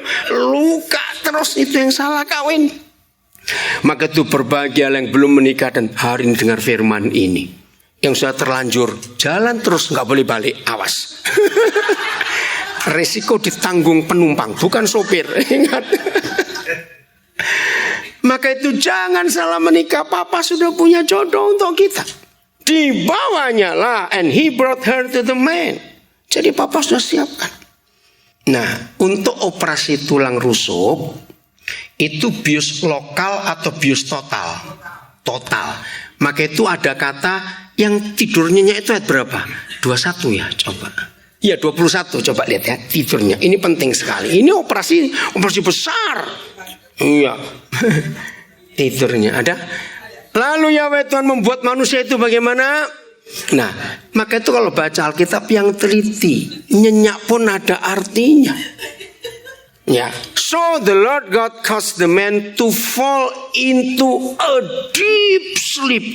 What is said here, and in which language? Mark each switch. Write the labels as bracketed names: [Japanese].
[Indonesian] Luka terus, itu yang salah kawin. Maka itu berbahagia yang belum menikah dan hari ini dengar firman ini. Yang sudah terlanjur jalan terus nggak boleh balik, awas. Risiko ditanggung penumpang, bukan sopir. Ingat. Maka itu jangan salah menikah. Papa sudah punya jodoh untuk kita. Dibawanya lah, [English] and he brought her to the man. [Indonesian] Jadi papa sudah siapkan. Nah, untuk operasi tulang rusuk itu bius lokal atau bius total. Total. Maka itu ada kata yang tidur nyenyak itu ayat berapa? 21 ya, coba. Iya 21, coba lihat ya tidurnya. Ini penting sekali. Ini operasi besar. Iya. Tidurnya ada. Lalu Yahweh Tuhan membuat manusia itu bagaimana? Nah, maka itu kalau baca Alkitab yang teliti, nyenyak pun ada artinya. [English] Ya, so the Lord God caused the man to fall into a deep sleep.